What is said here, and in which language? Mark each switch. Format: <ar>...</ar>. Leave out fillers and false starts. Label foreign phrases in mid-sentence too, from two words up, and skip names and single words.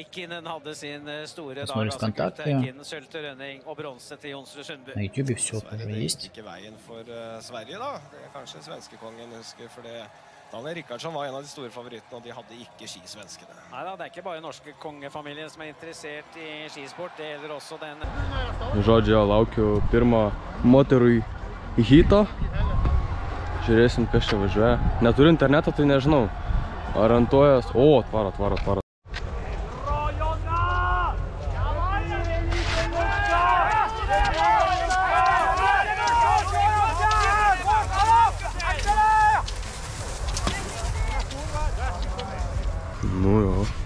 <ru>Посмотрим ВКонтакте. На YouTube все тоже есть.</ru> <no>Daniel Rickardsson var en av de store favorittene, og de hadde ikke skisvenskene. Nei da, det er ikke bare norske kongefamilien som er interessert i skisport, det gjelder også den.</no> <lt>Žodžiu, laukiu pirmo moterų hitą. Žiūrėsim, kas čia važiuoja. Neturiu interneto, tai nežinau. Orientuojas. O, atvaro. Nu jo.</lt>